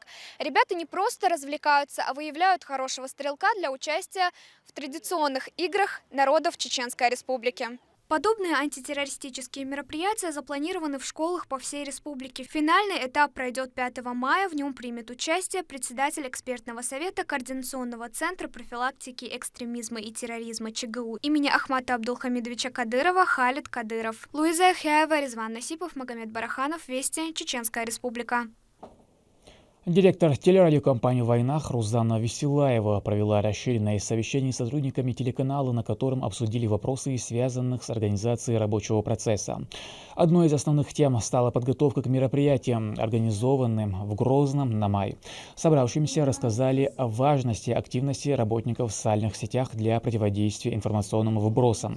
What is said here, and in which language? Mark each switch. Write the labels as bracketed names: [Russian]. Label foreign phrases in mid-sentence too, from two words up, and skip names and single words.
[Russian] Ребята не просто развлекаются, а выявляют хорошего стрелка для участия в традиционных играх народов Чеченской Республики. Подобные антитеррористические мероприятия запланированы в школах по всей республике. Финальный этап пройдет 5 мая. В нем примет участие председатель экспертного совета Координационного центра профилактики экстремизма и терроризма ЧГУ имени Ахмата Абдулхамидовича Кадырова Халид Кадыров. Луиза Хяева, Резван Насипов, Магомед Бараханов. Вести, Чеченская Республика. Директор телерадиокомпании «Войнах» Рузанна Веселаева провела расширенное совещание с сотрудниками телеканала, на котором обсудили вопросы, связанных с организацией рабочего процесса. Одной из основных тем стала подготовка к мероприятиям, организованным в Грозном на май. Собравшимся рассказали о важности активности работников в социальных сетях для противодействия информационным вбросам.